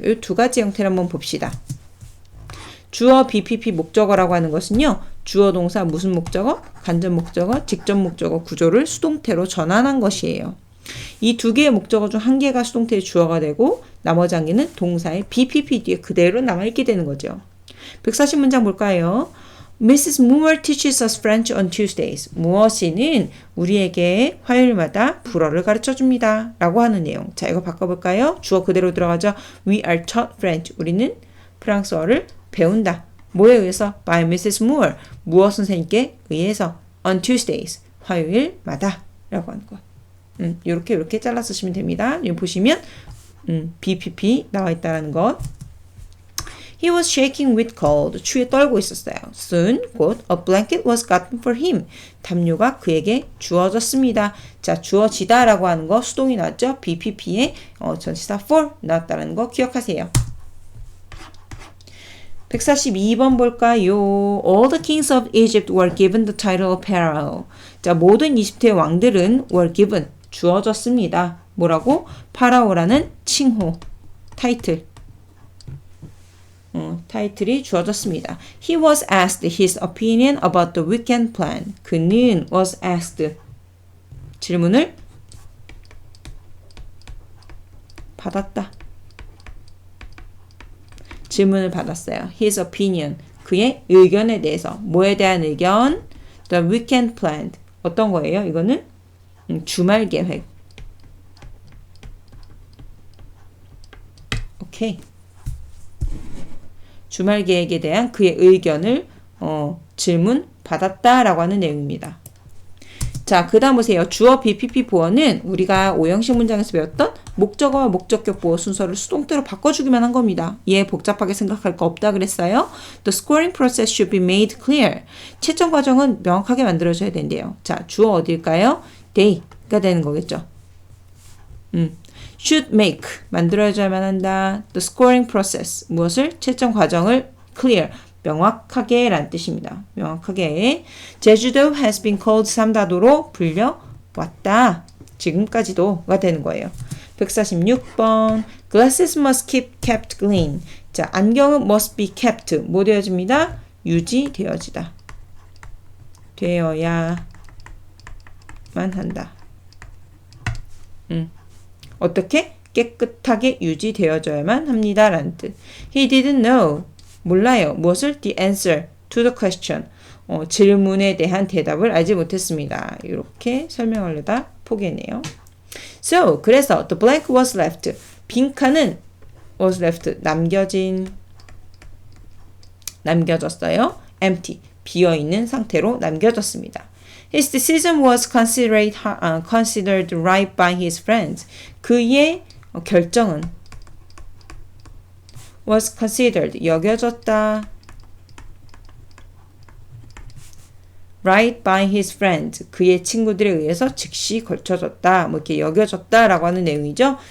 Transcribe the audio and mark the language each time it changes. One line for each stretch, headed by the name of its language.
Korean: 이 두 가지 형태를 한번 봅시다. 주어, BPP, 목적어라고 하는 것은요. 주어 동사 무슨 목적어? 간접 목적어, 직접 목적어 구조를 수동태로 전환한 것이에요. 이 두 개의 목적어 중 한 개가 수동태의 주어가 되고 나머지 한 개는 동사의 BPP 뒤에 그대로 남아있게 되는 거죠. 140문장 볼까요? Mrs.
English: Moore teaches us French on Tuesdays.
Korean: 무어 씨는 우리에게 화요일마다 불어를 가르쳐 줍니다. 라고 하는 내용. 자, 이거 바꿔볼까요? 주어 그대로 들어가죠.
English: We are taught French.
Korean: 우리는 프랑스어를 배운다. 뭐에 의해서?
English: By Mrs. Moore.
Korean: 무어 선생님께 의해서.
English: On Tuesdays.
Korean: 화요일마다. 라고 하는 거. 요렇게 잘라 쓰시면 됩니다. 여기 보시면 BPP 나와 있다는 것.
English: He was shaking with cold.
Korean: 추위에 떨고 있었어요.
English: Soon,
Korean: 곧
English: a blanket was gotten for him.
Korean: 담요가 그에게 주어졌습니다. 자, 주어지다라고 하는 거 수동이 나왔죠? BPP에 전치사 for 나왔다는 거 기억하세요. 142번 볼까요?
English: All the kings of Egypt were given the title of Pharaoh.
Korean: 자, 모든 이집트의 왕들은 were given 주어졌습니다. 뭐라고? 파라오라는 칭호, 타이틀. 타이틀이 주어졌습니다.
English: He was asked his opinion about the weekend plan.
Korean: 그는 was asked 질문을 받았다. 질문을 받았어요.
English: His opinion
Korean: 그의 의견에 대해서 뭐에 대한 의견?
English: The weekend plan 어떤 거예요?
Korean: 이거는 주말 계획. 오케이. 주말 계획에 대한 그의 의견을 질문 받았다라고 하는 내용입니다. 자, 그 다음 보세요. 주어 BPP 보어는 우리가 5형식 문장에서 배웠던 목적어와 목적격 보어 순서를 수동태로 바꿔주기만 한 겁니다. 얘 복잡하게 생각할 거 없다 그랬어요.
English: The scoring process should be made clear.
Korean: 채점 과정은 명확하게 만들어져야 된대요. 자, 주어 어딜까요? they가 되는 거겠죠. should make 만들어야만 한다.
English: The scoring process 무엇을?
Korean: 채점 과정을 clear 명확하게 라는 뜻입니다. 명확하게. 제주도
English: has been called
Korean: 삼다도로 불려왔다. 지금까지도가 되는 거예요.
English: 146번 Glasses must kept clean.
Korean: 자, 안경은 must be kept 뭐 되어집니다? 유지되어지다. 되어야만 한다. 어떻게? 깨끗하게 유지되어져야만 합니다. 라는 뜻.
English: He didn't know.
Korean: 몰라요. 무엇을?
English: The answer to the question.
Korean: 질문에 대한 대답을 알지 못했습니다. 이렇게 설명하려다 포기했네요.
English: So,
Korean: 그래서
English: the blank was left.
Korean: 빈칸은
English: was left.
Korean: 남겨졌어요.
English: Empty.
Korean: 비어있는 상태로 남겨졌습니다.
English: His decision was considered right by his friends.
Korean: 그의 결정은 was considered. 여겨졌다.
English: right by his friends.
Korean: 그의 친구들에 의해서 즉시 걸쳐졌다. 뭐 이렇게 여겨졌다라고 하는 내용이죠.